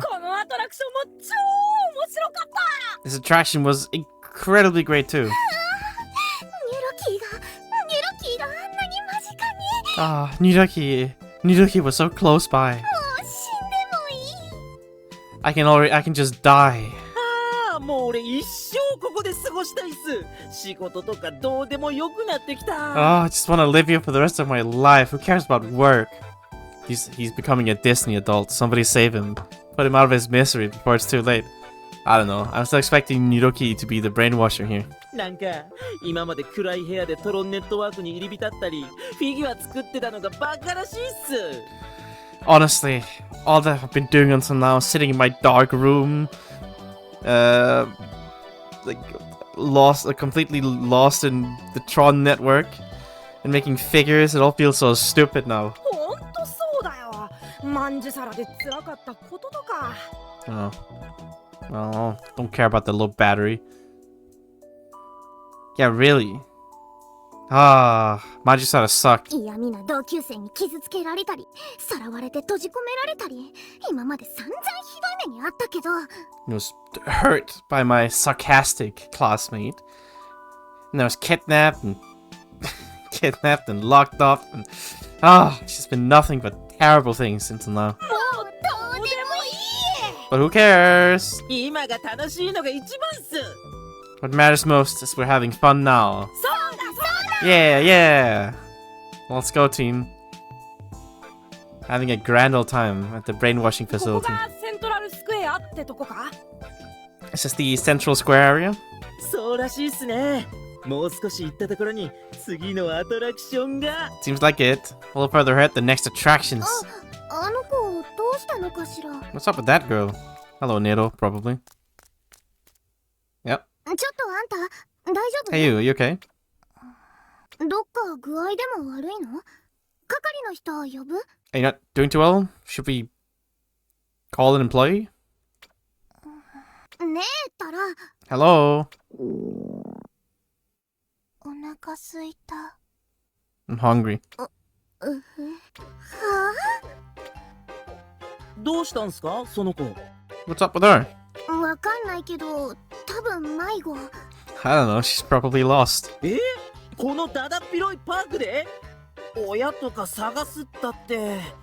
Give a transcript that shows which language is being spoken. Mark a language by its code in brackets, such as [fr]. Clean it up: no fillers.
[ja] このアトラクションも超面白かっ [en] This attraction was incredibly great too. [ja] ニュロキーがあんなに間近に。 [en] Ah, Nidoki was so close by. [ja] もう死んでもいい。 [en] I can just die. [ja] ああ、もう俺一生ここで過ごしたいっす。仕事とかどうでもよくなってきた。 [en] Oh, I just want to live here for the rest of my life. Who cares about work? He's becoming a Disney adult. Somebody save him. Put him out of his misery before it's too late. I don't know. I'm still expecting Nidoki to be the brainwasher here. [ja] なんか今まで暗い部屋でトロンネットワークに入り浸ったりフィギュア作ってたのがバカらしいっす。 [en] Honestly, all that I've been doing until now, sitting in my dark room, like completely lost in the Tron network, and making figures, it all feels so stupid now. [ja] ほんとそうだよ。まんじゅさらで辛かったこととか。 [en] Oh, don't care about the low battery. Yeah, really. Ah, Majisara sucked. [ja] 嫌味な同級生に傷つけられたり、さらわれて閉じ込められたり、今まで散々ひどい目にあったけど。 [en] I was hurt by my sarcastic classmate. And I was kidnapped and locked up and it's just been nothing but terrible things until now. [ja] もうどうでもいい。 [en] But who cares? [ja] 今が楽しいのが一番っす。 [en] What matters most is we're having fun now. [ja] そうだそうだ。 [en] Yeah. Let's go, team. Having a grand old time at the brainwashing [ja] ここ [en] facility. [ja] がセントラルスクエアってとこか。 [en] Is this the central square area? [ja] そうらしいっすね。もう少し行ったところに次のアトラクションが。 [en] Seems like it. A little further ahead, the next attractions. [ja] あの子どうしたのかしら。 [en] What's up with that girl? Hello, Nero, probably. Yep. [ja] ちょっとあんた大丈夫？ [en] Hey, you okay? [ja] どっか具合でも悪いの？係の人呼ぶ？ [en] Are you not doing too well? Should we call an employee? [ja] ねえたら。 [en] Hello? [ja] お腹すいた。 [en] I'm hungry. は [ja] どうしたんすかその子。 [en] What's up with her? あ？ [ja] わかんないけど、多分迷子。 [en] I don't know, she's probably lost. [ja] このだだっ広いパークで親とか探すったって。